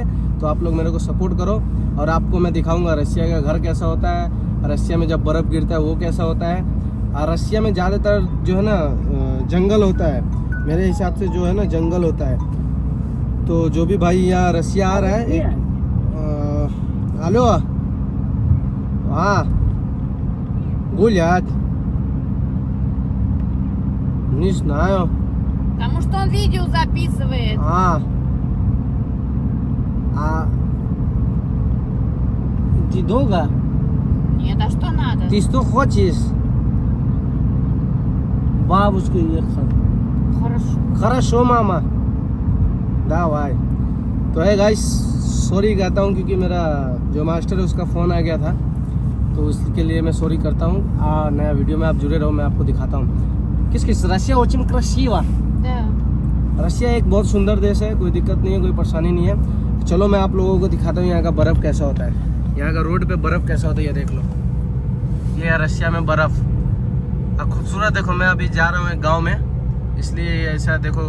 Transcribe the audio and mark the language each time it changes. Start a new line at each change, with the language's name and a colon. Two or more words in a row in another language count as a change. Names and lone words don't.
Hindi: तो आप लोग मेरे को सपोर्ट करो और आपको मैं दिखाऊंगा रसिया का घर कैसा होता है, रसिया में जब बर्फ़ गिरता है वो कैसा होता है। और रसिया में ज़्यादातर जो है ना जंगल होता है, मेरे हिसाब से जो है ना जंगल होता है। तो जो भी भाई यहाँ रसिया आ रहा है, एक हेलो, हाँ
Russian: гулять, не знаю. Потому что он видео записывает. Ты долго? Нет, а что надо? Ты что хочешь? Бабушку ехать. Хорошо. Хорошо, мама. Давай.
Hindi: तो
English: hey guys,
Hindi: सॉरी कहता हूँ क्योंकि मेरा जो मास्टर है उसका फ़ोन आ गया था, तो उसके लिए मैं सॉरी करता हूँ। नया वीडियो में आप जुड़े रहो, मैं आपको दिखाता हूँ किस रसिया
Russian: очень красиво। Да.
Hindi: रसिया एक बहुत सुंदर देश है, कोई दिक्कत नहीं है, कोई परेशानी नहीं है। चलो मैं आप लोगों को दिखाता हूँ यहाँ का बर्फ़ कैसा होता है, यहाँ का रोड पे बर्फ़ कैसा होता है। ये देख लो, ये है रसिया में बर्फ़। खूबसूरत देखो, मैं अभी जा रहा हूँ एक गाँव में, इसलिए ऐसा देखो।